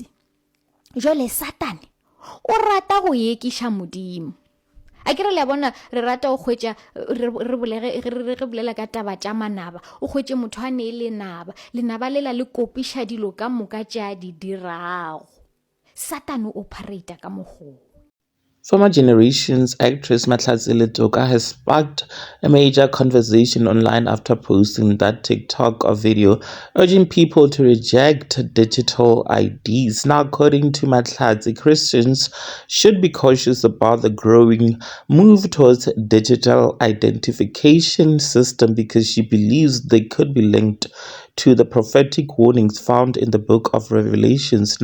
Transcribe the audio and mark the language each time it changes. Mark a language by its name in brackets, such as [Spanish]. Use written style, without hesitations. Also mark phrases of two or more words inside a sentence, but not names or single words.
[Northern Sotho] Jwale satane o rata go ekiša modimo. A kere le bona re rata go hwetša re bolela ka taba tša manaba, o hwetše motho a ne le lenaba lela le kopiša dilo ka moka tša di dirago. Satane o operate ka mokgwa. [English] Former Generations actress Mahlatsi Letuka has sparked a major conversation online after posting that TikTok video urging people to reject digital IDs. Now, according to Mahlatsi, Christians should be cautious about the growing move towards digital identification system because she believes they could be linked to the prophetic warnings found in the book of Revelations.